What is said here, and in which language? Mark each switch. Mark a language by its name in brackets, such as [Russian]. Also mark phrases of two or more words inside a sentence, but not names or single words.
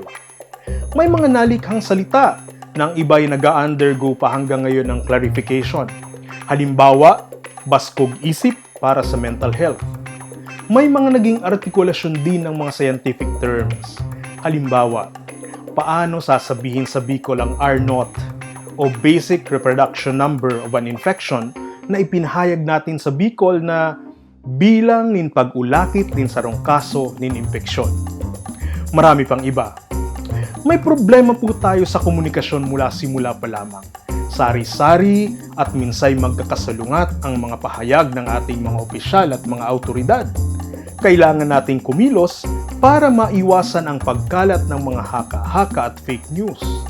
[Filipino] May mga nalikhang salita na ang iba'y nag-undergo pa hanggang ngayon ng clarification. Halimbawa, baskog isip para sa [English] mental health. [Filipino] May mga naging artikulasyon din ng mga [English] scientific terms. [Filipino] Halimbawa, paano sasabihin sa Bicol ang R0 o [English] Basic Reproduction Number of an Infection [Filipino] na ipinahayag natin sa Bicol na [Bikol] bilang nin pag-ulakit nin sarong kaso nin impeksyon. [Filipino] Marami pang iba. May problema po tayo sa komunikasyon mula simula pa lamang. Sari-sari at minsay magkakasalungat ang mga pahayag ng ating mga opisyal at mga autoridad. Kailangan nating kumilos para maiwasan ang pagkalat ng mga haka-haka at [English] fake news.